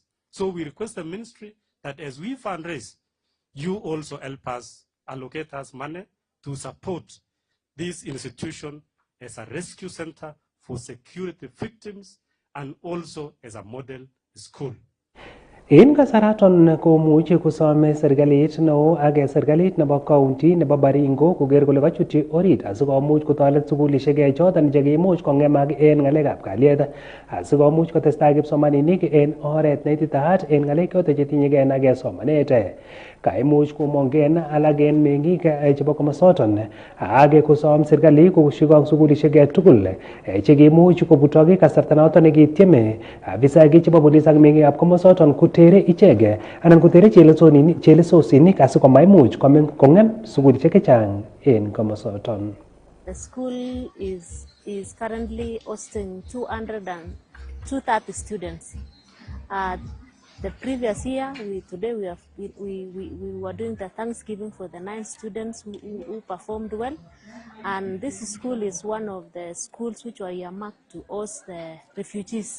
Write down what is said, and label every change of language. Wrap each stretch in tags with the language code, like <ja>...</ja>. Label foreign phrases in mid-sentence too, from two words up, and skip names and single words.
<en>So we request the ministry that as we fundraise, you also help us, allocate us money to support this institution as a rescue center for security victims and also as a model school.</en> <kln>En kasaraton komuche kosome serikalit neo ak serikalit nebo county nebo Baringo koker kole kachutyi orit asikomuch kotoret sukulishek choton chekimuch kong'emak en ng'alekab kalyet asikomuch kotestai kipsomaninik en oret neititaat en ng'alek choton chetinyegei ak somanet. Kaimuch komong'en alak en meng'ik chebo komosoton ak kosom serikali koshikong sukulishek tugul chekimuch kobutok kasarta noton nekityeme afisaek chebo polis ak meng'ikab komosoton kotere ichek anan kotere chelesosinik asikomaimuch kong'em sukulishek chechang en komosoton.</kln> <en>The school is currently hosting 230 students. The previous year, we were doing the Thanksgiving for the 9 students who performed well, and this school is one of the schools which were earmarked to host the refugees.</en>